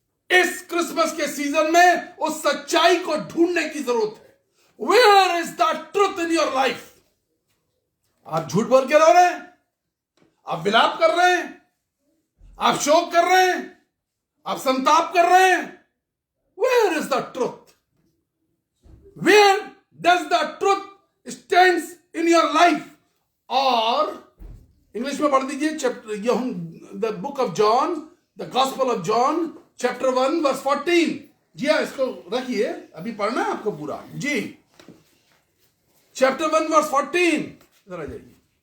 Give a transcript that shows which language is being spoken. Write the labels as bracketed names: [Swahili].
[Hindi] इस क्रिसमस के सीजन में उस सच्चाई को ढूंढने की जरूरत है. [English] Where is the truth in your life? [Hindi] आप झूठ बोल के रह रहे हैं, आप विलाप कर रहे हैं, आप शोक कर रहे हैं, आप संताप कर रहे हैं. [English] Where is the truth? Where does the truth stands in your life? [Hindi] और इंग्लिश में पढ़ दीजिए [English] The book of John, the gospel of John chapter 1 verse 14. [Hindi] जी हाँ, इसको रखिए, अभी पढ़ना है आपको पूरा. जी, [English] Chapter 1 verse 14. [Hindi] इधर आ जाइए.